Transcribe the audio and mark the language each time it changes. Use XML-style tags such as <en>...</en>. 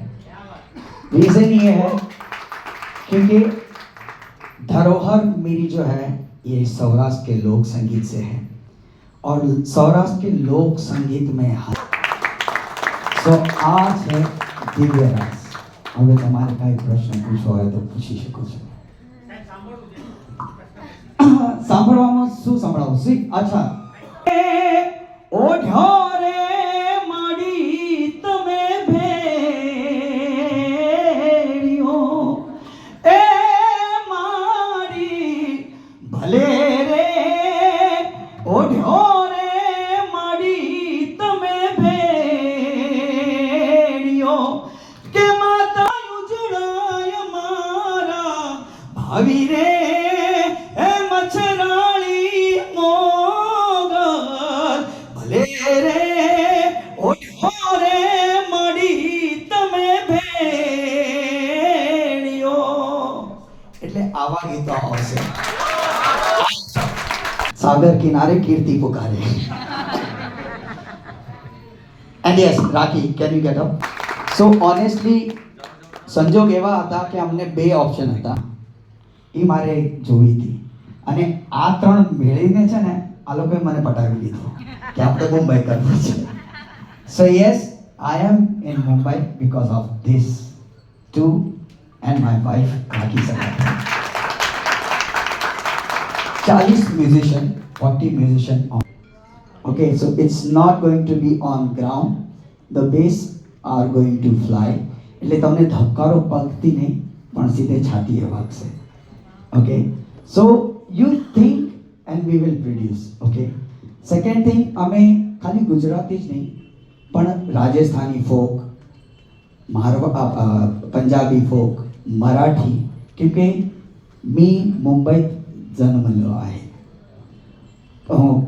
<hi>Reason ये है क्योंकि धरोहर मेरी जो है ये सौराष्ट्र के लोक संगीत से है, और सौराष्ट्र के लोक संगीत में तो आज है दिव्य रस।</hi> <gu>હવે તમારે કાંઈ પ્રશ્ન પૂછવો હોય તો પૂછી શકો છો। સાંભળવામાં શું સંભળાવું? અચ્છા, ઓઢો રે માડી તમે ભેળ્યો એ માડી ભલે રે ઓઢો રે માડી તમે ભેળ્યો કે માતા ઉજળાય મારા ભાવી રે એ મચ્છરાળી મોગલ ભલે રે ઓઢો રે માડી તમે ભેળ્યો। એટલે આવા ગીતો આવશે।</gu> <hi>सागर किनारे कीर्ति पुकारे।</hi> <en>And yes, Raki, can you get up? So honestly,</en> <gu>સંજોગ એવા હતા કે અમને બે ઓપ્શન હતા, એ મારે જોવી હતી, અને આ ત્રણ મેળવીને છે ને આ લોકોએ મને પટાવી લીધો કે આપણે મુંબઈ કરવું છે।</gu> <en>So yes, I am in Mumbai because of this two and my wife Raki Sakata। 40 musician, 40 musician on. Okay, so it's not going to be on ground. The bass are going to fly.</en> <gu>એટલે તમને ધબકારો પગથી નહીં પણ સીધે છાતીએ વાગશે।</gu> <en>Okay, so you think and we will produce. Okay, second thing,</en> <gu>અમે ખાલી ગુજરાતી જ નહીં પણ રાજસ્થાની ફોક, પંજાબી ફોક, મરાઠી, क्योंकि</gu> <mr>मी मुंबईत</mr> <gu>જન્મેલો आहे।</gu>